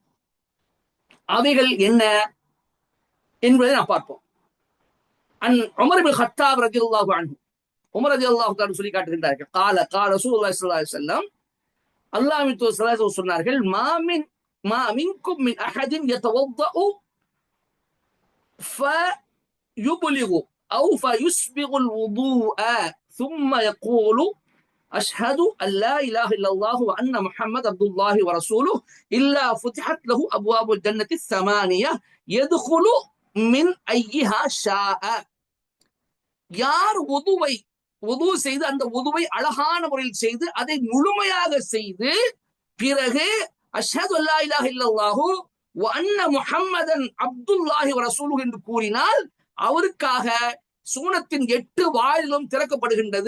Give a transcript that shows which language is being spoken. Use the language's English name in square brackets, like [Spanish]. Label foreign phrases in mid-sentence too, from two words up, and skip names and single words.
[Tamil] அவைகள் என்ன என்பதை நாம் பார்ப்போம். [Arabic] உமர் இப்னு கத்தாப் رضي الله عنه, உமர் رضي الله تعالى [Tamil] சொல்லி காட்டுகின்றார்கள், [Arabic] قال رسول الله صلى الله عليه وسلم, [Tamil] அல்லாஹ்வின் தூதர் [Arabic] صلى الله عليه وسلم சொன்னார்கள், ما منكم من أحد يتوضأ فيبلغ أو فيسبغ الوضوء ثم يقول أشهد أن لا إله إلا الله وأن محمد عبد الله ورسوله إلا فتحت له أبواب الجنة الثمانية يدخل من أيها شاء. [Tamil] யார் உது செய்து அந்த உதுவை அழகான முறையில் செய்து அதை முழுமையாக செய்து பிறகு [Arabic] أشهد ألا إله إلا الله وأن محمدا عبد الله ورسوله [Tamil] என்று கூறினால் அவருக்காக சூனத்தின் 8 வாயிலும் திறக்கப்படுகின்றது.